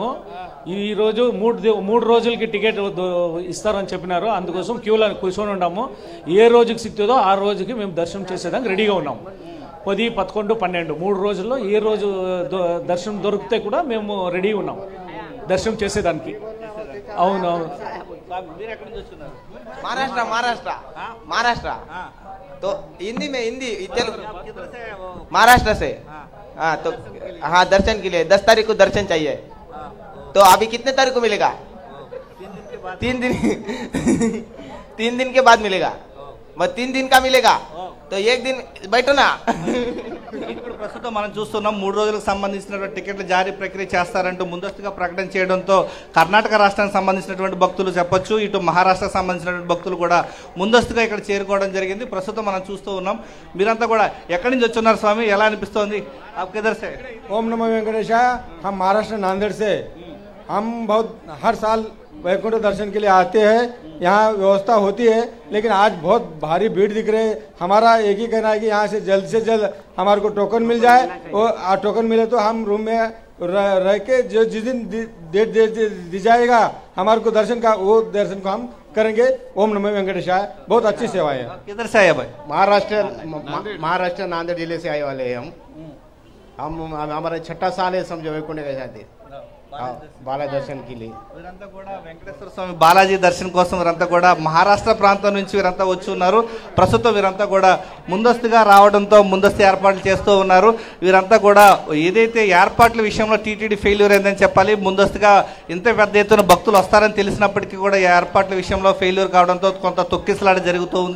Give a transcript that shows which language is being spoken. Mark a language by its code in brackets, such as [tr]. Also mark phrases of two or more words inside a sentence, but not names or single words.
[te] ఈరోజు 3 రోజులకి టికెట్ ఇస్తారని చెప్పినారు. అందుకోసం క్యూలో కూర్చొని ఉన్నాము. ఏ రోజుకి సిక్తుందో ఆ రోజుకి మేము దర్శనం చేసేదానికి రెడీగా ఉన్నాము. 10, 11, 12 3 రోజుల్లో ఏ రోజు దర్శనం దొరికితే కూడా మేము రెడీ ఉన్నాం దర్శనం చేసేదానికి. అవును. [hi] महाराष्ट्र तो हिंदी में हिंदी महाराष्ट्र से तो हाँ दर्शन के लिए 10 तारीख को दर्शन चाहिए. तो अभी कितने तारीख को मिलेगा? 3 दिन के बाद मिलेगा. 3 दिन का मिलेगा तो 1 दिन बैठो ना. [te] ఇప్పుడు ప్రస్తుతం మనం చూస్తున్నాం 3 రోజులకు సంబంధించినటువంటి టికెట్ల జారీ ప్రక్రియ చేస్తారంటూ ముందస్తుగా ప్రకటన చేయడంతో కర్ణాటక రాష్ట్రానికి సంబంధించినటువంటి భక్తులు చెప్పొచ్చు, ఇటు మహారాష్ట్రకు సంబంధించినటువంటి భక్తులు కూడా ముందస్తుగా ఇక్కడ చేరుకోవడం జరిగింది. ప్రస్తుతం మనం చూస్తూ ఉన్నాం. మీరంతా కూడా ఎక్కడి నుంచి వచ్చున్నారు స్వామి? ఎలా అనిపిస్తోంది? [sa] ओम नमो वेंकटेशाय. [hi] हम महाराष्ट्र नांदेड़ से हम बहुत हर साल वैकुंठ दर्शन के लिए आते हैं. यहाँ व्यवस्था होती है, लेकिन आज बहुत भारी भीड़ दिख रही है. हमारा एक ही कहना है कि यहाँ से जल्द हमारे को टोकन मिल जाए. और टोकन मिले तो हम रूम में रह के जो जिस दिन डेट दी जाएगा हमारे को दर्शन का, वो दर्शन को हम करेंगे. [sa] ओम नमो वेंकटेशाय. [hi] बहुत अच्छी सेवाएं है. किधर से आए भाई? महाराष्ट्र नांदेड़ जिले से आए वाले हैं हम हमारा 6ठा साल है समझो वैकुंठ के साथ बाला दर्शन की [te] వీరంతా కూడా వెంకటేశ్వర స్వామి బాలాజీ దర్శనం కోసం వీరంతా కూడా మహారాష్ట్ర ప్రాంతం నుంచి వీరంతా వచ్చి ఉన్నారు. ప్రస్తుతం వీరంతా కూడా ముందస్తుగా రావడంతో ముందస్తు ఏర్పాట్లు చేస్తూ ఉన్నారు. వీరంతా కూడా ఏదైతే ఏర్పాట్ల విషయంలో టీటీడీ ఫెయిల్యూర్ అయిందని చెప్పాలి. ముందస్తుగా ఇంత పెద్ద ఎత్తున భక్తులు వస్తారని తెలిసినప్పటికీ కూడా ఏర్పాట్ల విషయంలో ఫెయిల్యూర్ కావడంతో కొంత తొక్కిసలాట జరుగుతూ ఉంది.